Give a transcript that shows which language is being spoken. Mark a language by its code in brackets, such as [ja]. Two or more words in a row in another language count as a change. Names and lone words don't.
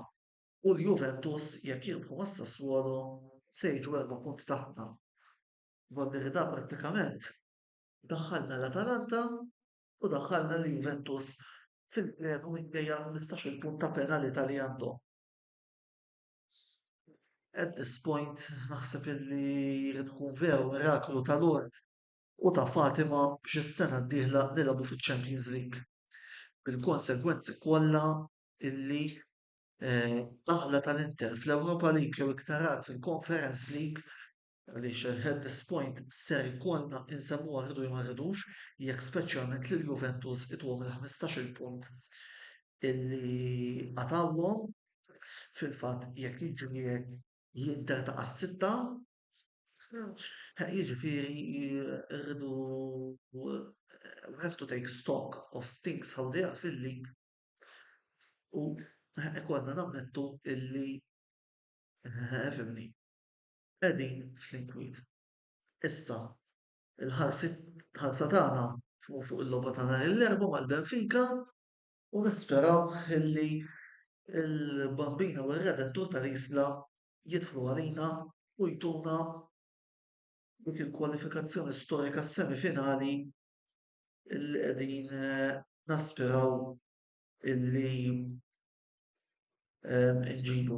[mt] U l-Juventus jekk jirbħu mas-Sassuolo se jiġu 4 punti taħtna. Vonnerità prattikament daħħalna l-Atalanta u daħħalna l-Juventus fil-pleru minkejja 15-il punt ta' penalità li għandhom. [en] At this point [mt] naħseb illi jrid tkun veru miraklu tal-Lord u ta' Fatima biex is-sena d-dieħla nilagħbu fiċ-Champions League. Bil-konsegwenzi kollha illi daħla tal-Inter fl-Europa League jew iktar għal fil-Conference League għaliex [en] at this point [mt] ser ikollna insemmuha rridu jew ma rridux jekk speċjalment lil Juventus itwom il-15-il punt illi għatawhom fil-fatt jekk jiġri hekk l-Inter ta' sitta jiġifieri rridu [en] we have to take stock of things how they are [mt] fil-league u ikollna nammettu illi fimni qegħdin fl-inkwiet. Issa il-ħarsa tagħna tmur fuq il-logħba ta' nhar l-erbgħa mal-Benfica u nisperaw illi il-Bambina u r-Redentur tal-Isla jidħlu għalina u jtuna dik il-kwalifikazzjoni storika s-semifinali illi qegħdin naspiraw illi nġibu.